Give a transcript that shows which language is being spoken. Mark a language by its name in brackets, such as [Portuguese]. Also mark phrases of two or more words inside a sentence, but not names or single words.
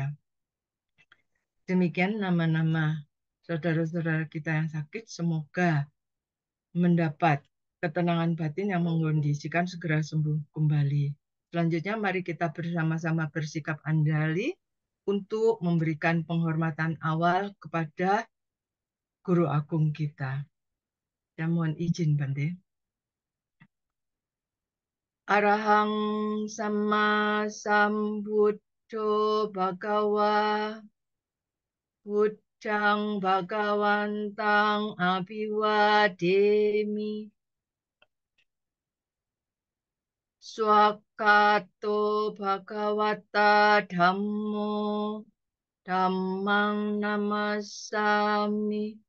[Indonesian] Demikian nama-nama saudara-saudara kita yang sakit, semoga mendapat ketenangan batin yang mengkondisikan segera sembuh kembali. Selanjutnya mari kita bersama-sama bersikap andali untuk memberikan penghormatan awal kepada Guru Agung kita. Ya mohon izin Bante. [Pali] Arahang sama sambuddho bhagawa buddhang bhagawantang abhiwademi swakato bhagawata dhammo dhammang namasami